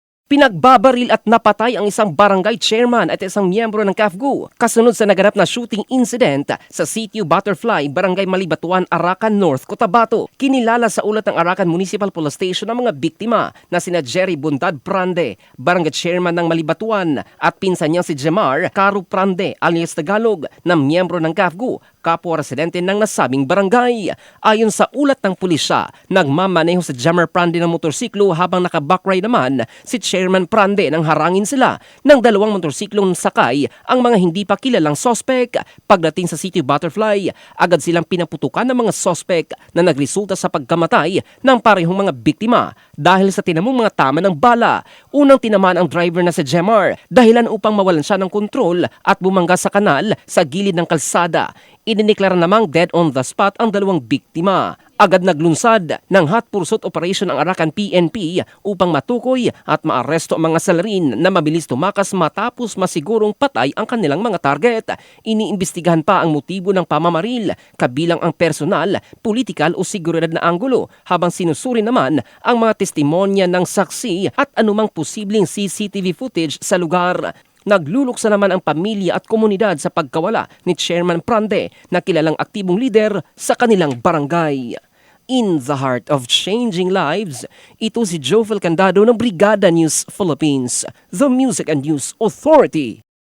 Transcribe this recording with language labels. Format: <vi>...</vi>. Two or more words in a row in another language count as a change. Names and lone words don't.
<tl>Pinagbabaril at napatay ang isang barangay chairman at isang miyembro ng CAFGU kasunod sa naganap na</tl> <en>shooting incident</en> <tl>sa Sitio Butterfly, Barangay Malibatuan, Arakan North, Cotabato. Kinilala sa ulat ng Arakan Municipal Police Station ang mga biktima na sina Jerry Bundad Prande, barangay chairman ng Malibatuan, at pinsan niyang si Jemar Caro Prande alias Tagalog na miyembro ng CAFGU, kapwa residente ng nasabing barangay. Ayon sa ulat ng pulisya, nagmamaneho si Jemar Prande ng motorsiklo habang naka-backride naman si Chairman Prande nang harangin sila ng dalawang motorsiklong sakay ang mga hindi pa kilalang sospek. Pagdating sa City Butterfly, agad silang pinaputukan ng mga sospek na nagresulta sa pagkamatay ng parehong mga biktima dahil sa tinamong mga tama ng bala. Unang tinamaan ang driver na si Jemar dahilan upang mawalan siya ng kontrol at bumangga sa kanal sa gilid ng kalsada. Idiniklara namang</tl> <en>dead on the spot</en> <tl>ang dalawang biktima. Agad naglunsad ng</tl> <en>hot pursuit operation</en> <tl>ang Arakan PNP upang matukoy at maaresto ang mga salarin na mabilis tumakas matapos masigurong patay ang kanilang mga target. Iniimbestigahan pa ang motibo ng pamamaril, kabilang ang personal, politikal o seguridad na anggulo, habang sinusuri naman ang mga testimonya ng saksi at anumang posibleng</tl> <en>CCTV footage</en> <tl>sa lugar. Nagluluksa naman ang pamilya at komunidad sa pagkawala ni Chairman Prande na kilalang aktibong lider sa kanilang barangay.</tl> <en>In the heart of changing lives,</en> <tl>ito si Jovel Candado ng Brigada News Philippines,</tl> <en>the Music and News Authority.</en>